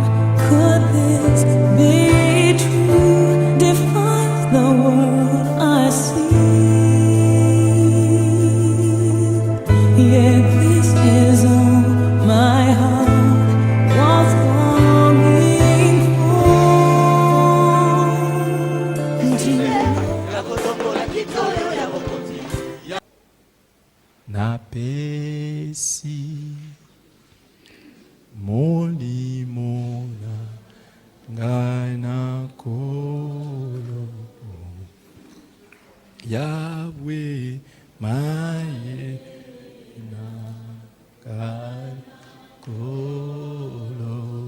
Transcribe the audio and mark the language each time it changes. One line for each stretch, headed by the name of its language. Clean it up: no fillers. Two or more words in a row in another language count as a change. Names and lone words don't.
English: Could this be true? Defies the world I see. Yeah, this is all my heart was longing
Lingala: Napesi molimona ngana kolo Yahweh maye na kolo